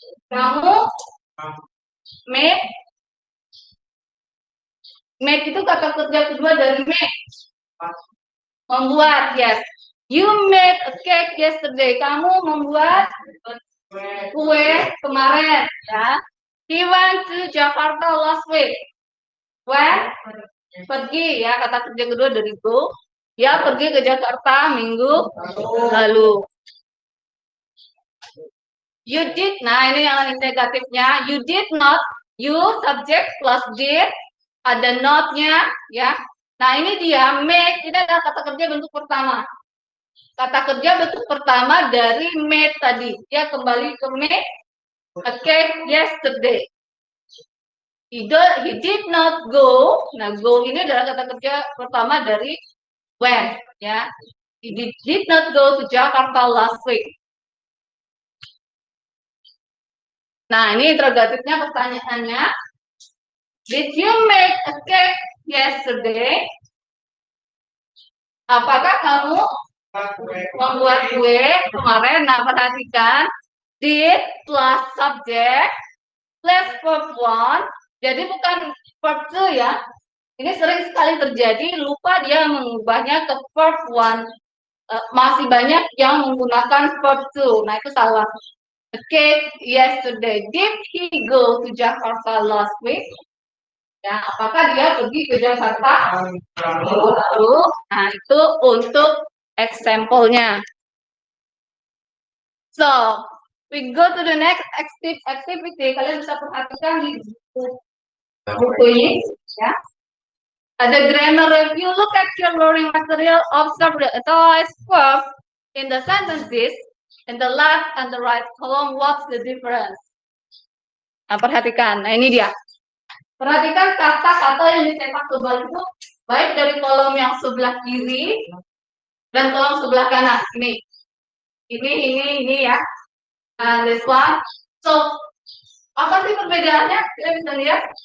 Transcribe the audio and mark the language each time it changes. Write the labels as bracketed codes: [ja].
[id] Kamu made itu kata kerja kedua dari make. Membuat, yes. [en] You made a cake yesterday. [id] Kamu membuat kue kemarin, ya. [en] He went to Jakarta last week. [id] When? Pergi, ya. Kata kerja kedua dari go. Dia pergi ke Jakarta minggu lalu. [en] You did, [id] nah ini yang negatifnya. [en] You did not, you subject plus did, ada not-nya, ya. [id] Nah ini dia, make, ini adalah kata kerja bentuk pertama. Kata kerja bentuk pertama dari made tadi. Dia kembali ke [en] make a cake yesterday. He did not go. [id] Nah, go ini adalah kata kerja pertama dari when, ya. [en] He did not go to Jakarta last week. [id] Nah, ini interrogatifnya pertanyaannya. [en] Did you make a cake yesterday? [id] Apakah kamu membuat kue kemarin? Nah, perhatikan. [en] Did plus subject plus verb 1. [id] Jadi bukan verb 2 ya. Ini sering sekali terjadi, lupa dia mengubahnya ke verb 1. Masih banyak yang menggunakan verb 2. Nah, itu salah. [en] A cake yesterday. Did he go to Jakarta last week? [id] Ya, apakah dia pergi ke Jakarta minggu lalu? Nah, itu untuk example-nya. [en] So, we go to the next activity. [id] Kalian bisa perhatikan di buku ini, ya. [en] Ada grammar review. Look at your learning material. Observe the authorized verb in the sentences. In the left and the right column, what's the difference? [id] Nah, perhatikan. Nah, ini dia. Perhatikan kata-kata yang dicetak tebal itu baik dari kolom yang sebelah kiri dan kolom sebelah kanan. Ini ya. Nah, [en] this one. [id] So, apa sih perbedaannya? Kita bisa lihat.